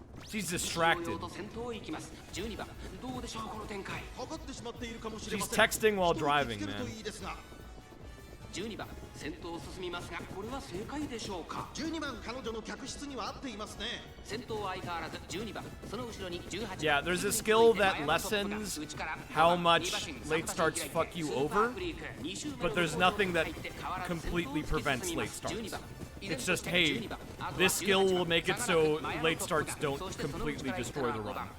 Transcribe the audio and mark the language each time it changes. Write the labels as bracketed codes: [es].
[en] She's distracted. She's texting while driving, man. [ja] 12番先頭を進みますがこれは正解でしょうか12番彼女の客室には合っていますね先頭は相変わらず12番その後ろに18番 [en] Yeah, there's a skill that lessens how much late starts fuck you over, but there's nothing that completely prevents late starts. It's just, hey, this skill will make it so late starts don't completely destroy the run.